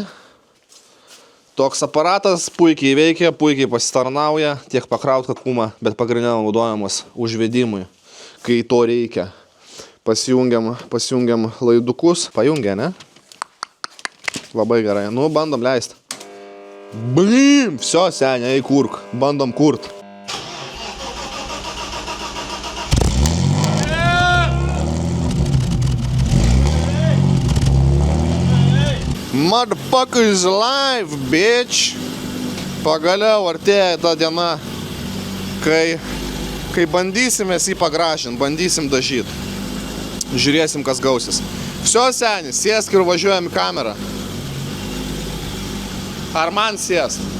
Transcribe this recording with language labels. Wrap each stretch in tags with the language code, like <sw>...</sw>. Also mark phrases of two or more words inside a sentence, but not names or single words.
<lt>Toks aparatas puikiai veikia, puikiai pasitarnauja, tiek pakraut akumą, bet pagrindinė naudojamas užvedimui, kai to reikia. Pasijungiam laidukus. Pajungia, ne? Labai gerai. Nu, bandom leist. Blim! Всё, seniai, kurk. Bandom kurt.</lt> <en>Motherfucker is alive, bitch.</en> <lt>Pagaliau artėja ta diena, kai bandysim mes jį pagražinti, bandysim dažyti. Žiūrėsim, kas gausis. Всё, senis, sėsk ir važiuojam į kamerą. Ar man sėst?</lt>